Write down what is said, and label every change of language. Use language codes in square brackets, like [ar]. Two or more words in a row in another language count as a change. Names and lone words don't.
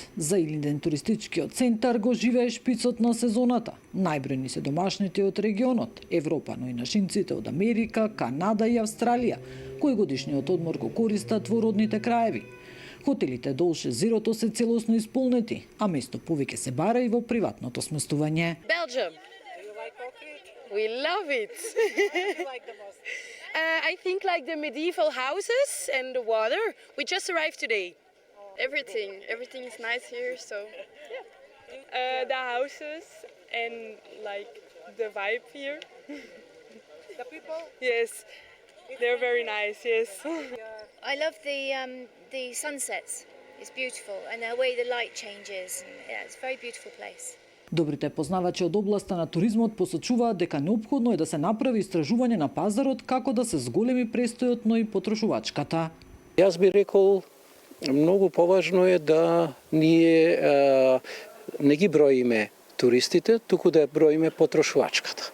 [mk] За Илинден туристичкиот центар го живее шпицот на сезоната. Најбројни се домашните од регионот, Европа, но и нашинците од Америка, Канада и Австралија, кои годишниот одмор го користат во родните краеви. Хотелите долж езерото се целосно исполнети, а место повеќе се бара и во приватното сместување. [en] Belgium. Do you like Ohrid? We love it. What do you like the most? I think like the medieval houses and the water. We just arrived today. Everything is nice here, so the houses and like the vibe here. The people? Yes, they're very nice. Yes. I love the sunsets. It's beautiful, and the way the light changes. Yeah, it's a very beautiful place. [mk] Добрите познавачи од областа на туризмот посочуваат дека неопходно е да се направи истражување на пазарот како да се зголеми престојот, но и потрошувачката. Јас би рекол, многу поважно е да ние не ги броиме туристите, туку да ја броиме потрошувачката.